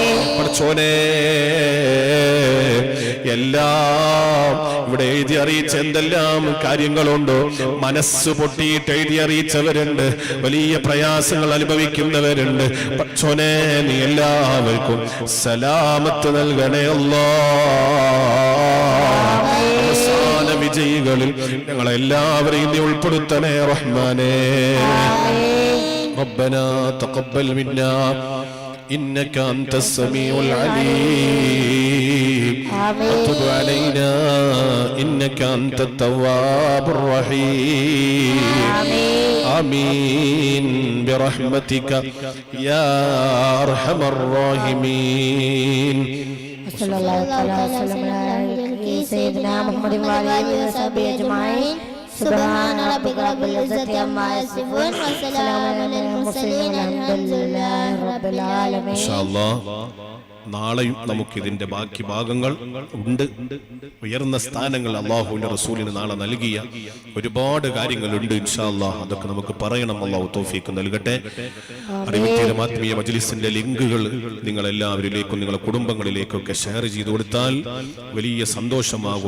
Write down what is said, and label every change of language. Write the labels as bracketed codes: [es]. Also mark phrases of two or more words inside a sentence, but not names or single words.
[ml] പടച്ചോനെ എല്ലാം ഇവിടെ എഴുതി അറിയിച്ച എന്തെല്ലാം കാര്യങ്ങളുണ്ടോ, മനസ്സ് പൊട്ടിയിട്ട് എഴുതി അറിയിച്ചവരുണ്ട്, വലിയ പ്രയാസങ്ങൾ അനുഭവിക്കുന്നവരുണ്ട്. പടച്ചോനെ നീ എല്ലാവർക്കും സലാമത്ത് നൽകണേ അല്ലാഹ്. അവസാന വിജയികളിൽ ഞങ്ങളെല്ലാവരെയും നീ ഉൾപ്പെടുത്തണേ റഹ്മാനേ. [ar] ربنا تقبل منا إنك أنت السميع العليم وتب علينا إنك أنت التواب الرحيم. آمين برحمتك يا أرحم الراحمين. صلى الله عليه وسلم على سيدنا محمد وعلى آله وصحبه أجمعين. سبحان ربك رب العزة عما يصفون وسلام على المرسلين الحمد لله رب العالمين. إن شاء الله [ml] നാളെയും നമുക്ക് ഇതിന്റെ ബാക്കി ഭാഗങ്ങൾ ഉണ്ട്. ഉയർന്ന സ്ഥാനങ്ങൾ അല്ലാഹുവിന്റെ റസൂലിന് നാളെ നൽകിയ ഒരുപാട് കാര്യങ്ങളുണ്ട്. [ar] إن شاء الله [ml] അതൊക്കെ നമുക്ക് പറയണം. അല്ലാഹു തൗഫീഖ് നൽകട്ടെ. അറിവിത്തീരം ആത്മീയ മജ്ലിസിന്റെ ലിങ്കുകൾ നിങ്ങൾ എല്ലാവരിലേക്കും നിങ്ങളുടെ കുടുംബങ്ങളിലേക്കൊക്കെ ഷെയർ ചെയ്തു കൊടുത്താൽ വലിയ സന്തോഷമാകും.